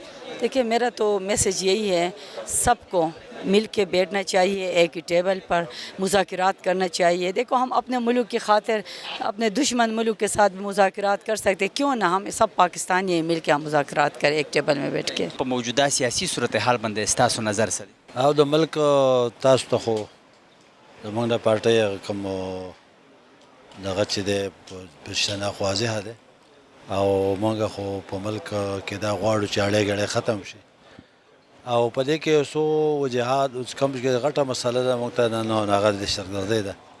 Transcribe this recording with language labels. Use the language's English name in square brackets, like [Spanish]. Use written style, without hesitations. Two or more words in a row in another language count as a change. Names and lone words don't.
[Urdu] دیکھیے میرا تو میسج یہی ہے سب کو مل کے بیٹھنا چاہیے. ایک ہی ٹیبل پر مذاکرات کرنا چاہیے. دیکھو ہم اپنے ملک کی خاطر اپنے دشمن ملک کے ساتھ بھی مذاکرات کر سکتے. کیوں نہ ہم سب پاکستانی مل کے ہم مذاکرات کریں ایک ٹیبل میں بیٹھ کے. [Pashto] موجودہ سیاسی صورتحال باندې ستاسو نظر سره او د ملک تاسو ته خو زموږ د پارټۍ کوم دغه چې دی پوښتنه خو واضحه ده او موږ خو په ملک کې دا غواړو چې اړې ګړې ختم شي او په دې کې څو وجهات اوس کوم چې غټه مسله ده موږ ته نه هغه د شرګردۍ ده